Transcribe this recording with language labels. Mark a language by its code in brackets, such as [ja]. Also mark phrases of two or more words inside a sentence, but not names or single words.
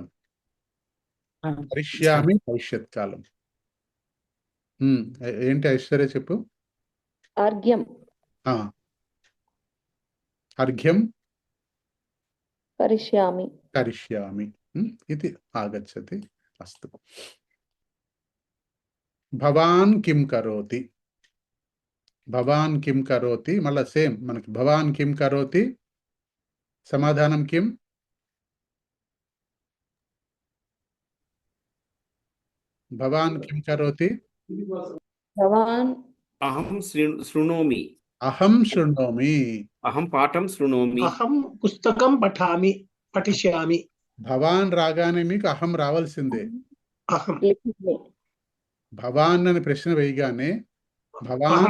[te] ఆ, కరిష్యామి భవిష్యత్ కాలం. ఏంటి ఐశ్వర్య చెప్పు. [sa] అర్ఘ్యం ఆ, అర్ఘ్యం కరిష్యామి. కరిష్యామి. ఇది ఆగచ్చతి. అస్తు. భవాన్ కిం కరోతి. భవాన్ కిం కరోతి [te] మళ్ళా సేమ్ మనకి. [sa] భవాన్ కిం కరోతి, సమాధానం కిం? భవాన్ కిం కరోతి? భవాన్ అహం శృణోమి. అహం శృణోమి. అహం పాఠం శృణోమి. అహం పుస్తకం పఠిష్యామి. [te] భవాన్ రాగానే మీకు అహం రావాల్సిందే. [sa] అహం లిఖిమి. [te] భవాన్ అని ప్రశ్న వేయగానే భవాన్ [sa] అహం.